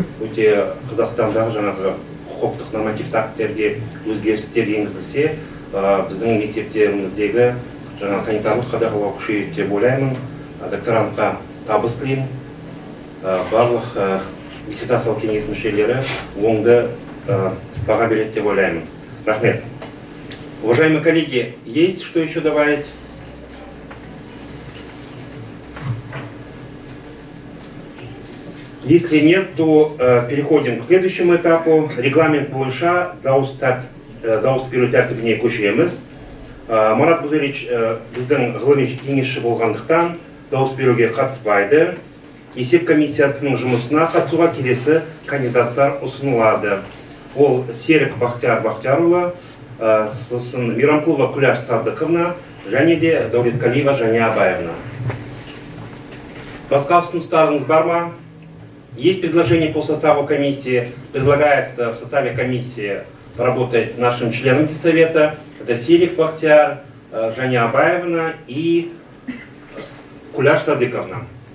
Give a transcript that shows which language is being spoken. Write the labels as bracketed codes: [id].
[kk] Өте Қазақстандағы жаңағы құқықтық нормативті акттерге өзгерістер енгізілсе, біздің мектептеріміздегі жаңа санитарлық қадағалау күшейеді деп ойлаймын. Докторантқа табыс тілеймін. Барлық диссертациялық кеңес мүшелері оңды баға береді деп ойлаймын. Рахмет. [ru] Уважаемые коллеги, есть что еще добавить? Если нет, то переходим к следующему этапу. [kk] Регламент бойынша дауыс беру тәртібіне көшеміз. Марат Гузерич біздің ғылыми кеңесші болғандықтан дауыс беруге қатыспайды. Есеп комиссиясының жұмысына қатысуға келесі кандидаттар ұсынылады. Ол Серік Бақтиярұлы, сосын Мейрамқұлова Күләш Садықовна және де Дәулеткалиева Жаня Абаевна. Басқа ұсыныстарыңыз бар ма? [ru] Есть предложение по составу комиссии. Предлагается в составе комиссии работать нашим членам диссовета. Это Серик Бахтияр, Жаня Абаевна и Куляш Садыковна.